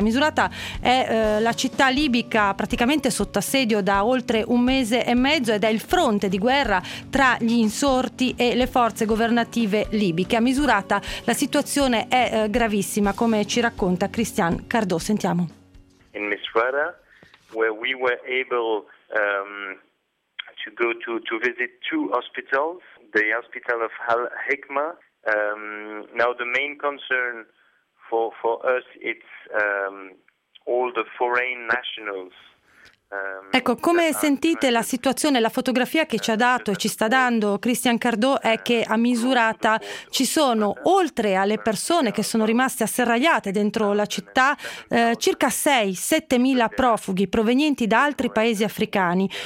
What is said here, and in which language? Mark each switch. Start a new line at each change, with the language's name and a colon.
Italian: Misurata è la città libica praticamente sotto assedio da oltre un mese e mezzo ed è il fronte di guerra tra gli insorti e le forze governative libiche. A Misurata la situazione è gravissima, come ci racconta Christian Cardot. Sentiamo.
English: In Misurata, where we were able to go to visit two hospitals, the hospital of Al-Hikma. Now the main concern for us it's all the foreign nationals.
Italian: Ecco, come sentite la situazione, la fotografia che ci ha dato e ci sta dando Christian Cardot è che a Misurata ci sono, oltre alle persone che sono rimaste asserragliate dentro la città, circa 6-7 mila profughi provenienti da altri paesi africani.